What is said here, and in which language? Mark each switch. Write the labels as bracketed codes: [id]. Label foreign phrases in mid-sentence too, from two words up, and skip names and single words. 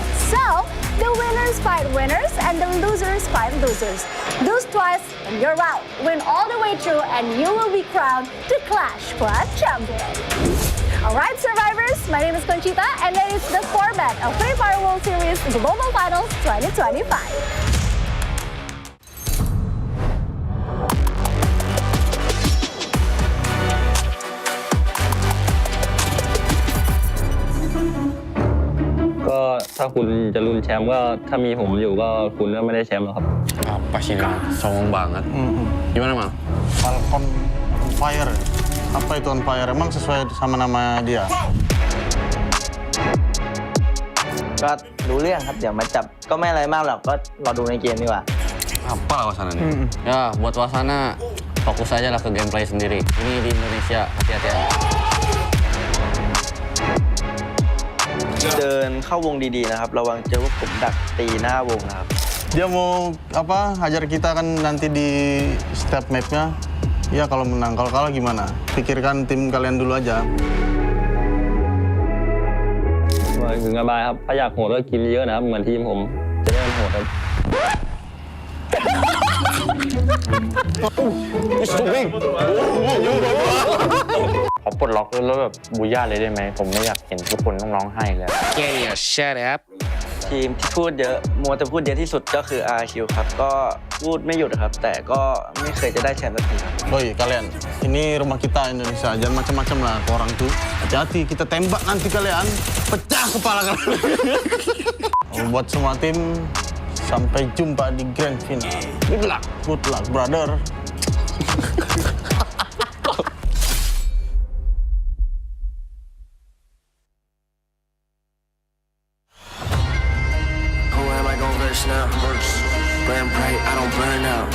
[en] So the winners fight winners and the losers fight losers. Lose twice and you're out. Win all the way through and you will be crowned the Clash Squad champion. Alright, survivors, my name is Conchita, and that is the format of Free Fire World Series Global Finals 2025. [th] ก็ถ้าคุณจะลุ้นแชมป์ก็ถ้ามีผมอยู่ก็คุณก็ไม่ได้แชมป์หรอกครับ [id] Pasti songong banget. Gimana, Mal? Falcon on Fire. Apa itu [en] on fire? [id] Emang sesuai sama nama dia? [th] ก็รู้เรื่องครับ เดี๋ยวมาจับก็ไม่อะไรมากหรอกก็รอดูในเกมดีกว่า [id] Apa lah wahana nih? Ya, buat wahana fokus aja lah ke gameplay sendiri. Ini di Indonesia, hati-hati aja. [th] เดินเข้าวงดีๆนะครับระวังเจอพวกผมดักตีหน้าวงนะครับ [id] Dia mau apa? Hajar kita kan nanti di [en] step map- [id] nya. Ya kalau menang, kalau kalah gimana? Pikirkan tim kalian dulu aja. [th] ถึงสบายครับถ้าอยากโหดก็กินเยอะนะครับเหมือนทีมผมจะได้โหดครับ ขอปลดล็อกแล้วแบบบูย่าเลยได้ไหมผมไม่อยากเห็นทุกคนต้องร้องไห้เลย [en] Yeah, shut up. [th] ทีมที่พูดเยอะมัวแต่พูดเยอะที่สุดก็คือ RQ ครับก็พูดไม่หยุดครับแต่ก็ไม่เคยจะได้แชมป์สักทีครับ [id] Oi kalian, ini rumah kita Indonesia. Jangan macam-macam lah ke orang tuh. Hati-hati kita tembak nanti kalian, pecah kepala kalian. Buat semua tim, sampai jumpa di grand final. [en] Good luck, brother. Now, burn bright, I don't burn out.